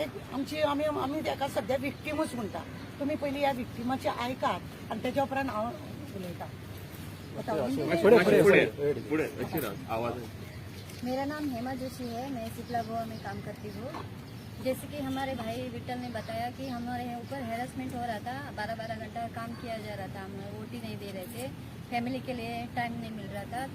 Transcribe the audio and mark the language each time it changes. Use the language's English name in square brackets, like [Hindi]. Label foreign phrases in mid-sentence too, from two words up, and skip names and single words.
[Konkani] आम्ही त्याका सध्या विक्टीमच म्हणता. तुम्ही पहिले या विक्टीमाचे ऐकात आणि त्याच्या उपरांत हांव उलयतां. [Hindi] मेरा नाम हेमा जोशी है, मैं सिपला गोवा में काम करती हूँ। जैसे कि हमारे भाई विट्ठल ने बताया कि हमारे ऊपर हैरेसमेंट हो रहा था, 12-12 घंटा काम किया जा रहा था, हमें ओटी नहीं दे रहे थे, फैमिली के लिए टाइम नहीं मिल रहा था।